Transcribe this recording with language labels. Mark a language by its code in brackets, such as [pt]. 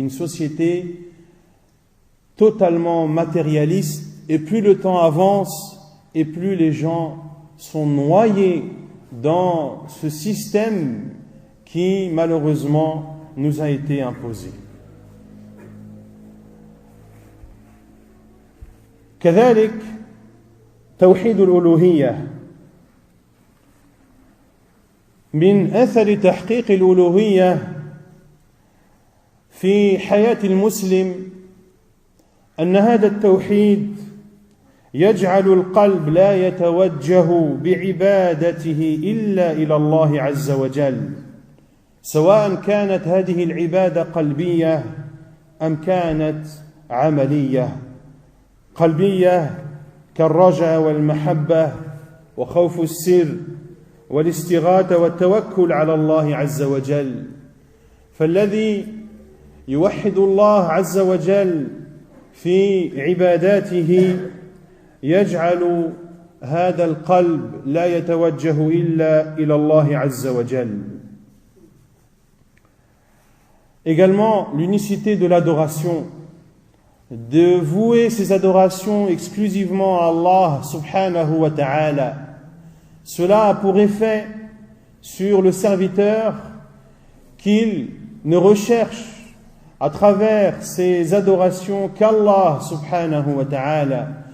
[fr] Une société totalement matérialiste, et plus le temps avance, et plus les gens sont noyés dans ce système qui malheureusement nous a été imposé. [ar] كذلك توحيد الألوهية من أثر تحقيق الألوهية في حياة المسلم أن هذا التوحيد يجعل القلب لا يتوجه بعبادته إلا إلى الله عز وجل، سواء كانت هذه العبادة قلبية أم كانت عملية. قلبية كالرجاء والمحبة وخوف السر والاستغاثة والتوكل على الله عز وجل. فالذي يوحد الله عز وجل في عباداته يجعل هذا القلب لا يتوجه إلا إلى الله عز وجل. [fr] Également, l'unicité de l'adoration, de vouer ses adorations exclusivement à Allah subhanahu wa ta'ala. Cela a pour effet sur le serviteur qu'il ne recherche à travers ses adorations qu'Allah subhanahu wa ta'ala.